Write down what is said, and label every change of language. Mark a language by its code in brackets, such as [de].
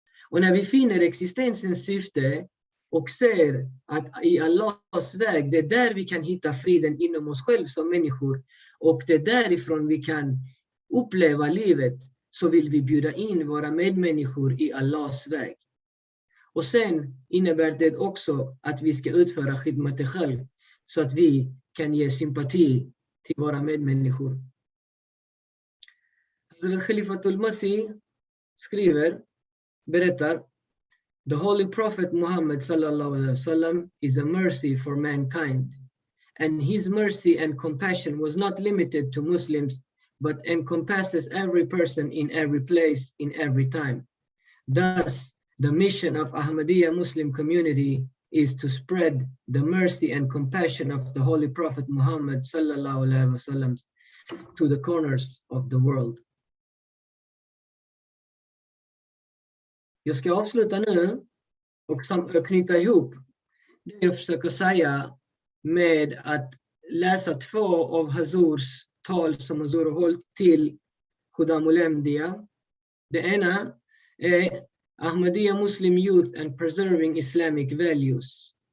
[sv] Och när vi finner existensens syfte och ser att i Allahs väg, det är där vi kan hitta friden inom oss själva som människor, och det är därifrån vi kan uppleva livet, så vill vi bjuda in våra medmänniskor i Allahs väg. Och sen innebär det också att vi ska utföra khidmat khalq så att vi kan ge sympati till våra medmänniskor. [en] Khalifatul Masih [sv] berättar, [en] the Holy Prophet Muhammad sallallahu alaihi wasallam is a mercy for mankind, and his mercy and compassion was not limited to Muslims, but encompasses every person in every place, in every time. Thus, the mission of Ahmadiyya Muslim community is to spread the mercy and compassion of the Holy Prophet Muhammad sallallahu alaihi wasallam to the corners of the world. [sv] Jag ska avsluta nu och knyta ihop det jag försöker säga med att läsa 2 av Hazurs tal som Hazur har hållit till Khudam ul-Ahmadiyya. Det ena är Ahmadiyya Muslim Youth and Preserving Islamic Values.